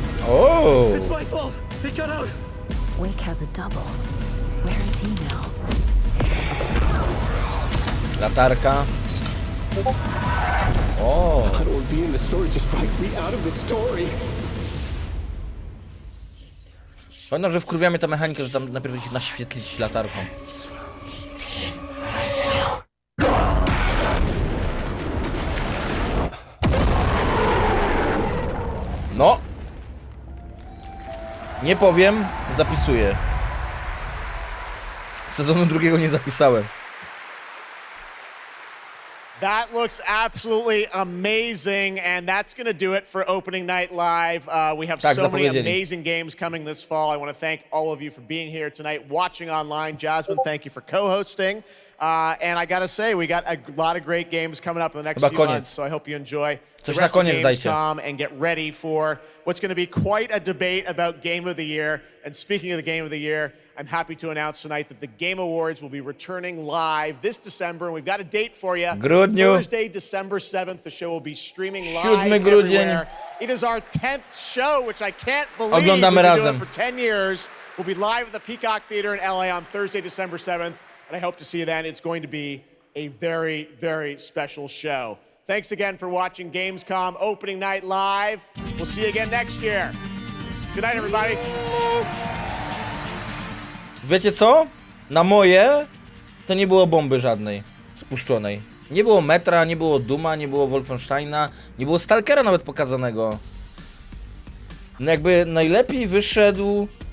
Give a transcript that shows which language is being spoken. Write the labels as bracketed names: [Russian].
[English] Oh! It's my fault! He got out! Wake has a double. Where is he now? [Polish] Latarka. O! [English] I don't want to be in the story, just write me out of the story. [Polish] Pamiętam, że wkurwia mnie ta mechanika, że tam najpierw ich naświetlić latarką. No! Nie powiem, zapisuję. Sezonu drugiego nie zapisałem. [English] That looks absolutely amazing, and that's going to do it for Opening Night Live. We have so many amazing games coming this fall. I want to thank all of you for being here tonight, watching online. Jasmine, thank you for co-hosting. And I got to say, we got a lot of great games coming up in the next few months, so I hope you enjoy the rest of GamesCom and get ready for what's going to be quite a debate about Game of the Year. And speaking of the Game of the Year, I'm happy to announce tonight that the Game Awards will be returning live this December, and we've got a date for you. Thursday, December 7th, the show will be streaming live everywhere. It is our 10th show, which I can't believe we've been doing for 10 years. We'll be live at the Peacock Theater in LA on Thursday, December 7th, and I hope to see you then. It's going to be a very, very special show. Thanks again for watching Gamescom Opening Night Live. We'll see you again next year. Good night, everybody. [Polish] Wiecie co? Na moje to nie było bomby żadnej spuszczonej. Nie było Metra, nie było Duma, nie było Wolfensteina, nie było Stalkera nawet pokazanego. No jakby najlepiej wyszedł...